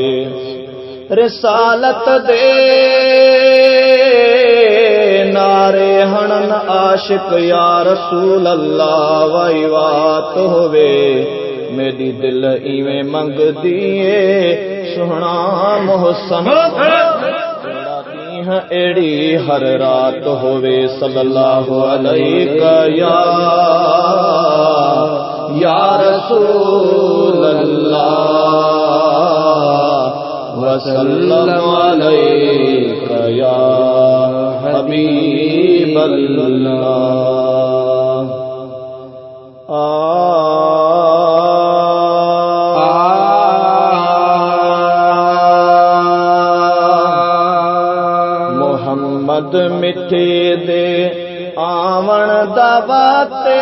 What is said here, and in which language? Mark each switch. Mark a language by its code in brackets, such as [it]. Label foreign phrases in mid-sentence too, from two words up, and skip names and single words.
[pa] رسالت دے نعرے ہݨن عاشق [ar] يا رسول الله [pa] وائی وات ہووے. میری دل ایویں منگدی ہے سوہݨا محسن ایڈی ہر رات ہووے. [ar] صلى الله عليك يا رسول الله وسلم عليك يا حبيب الله. [pa] محمد مٹھے دے آوݨ دا واسطے.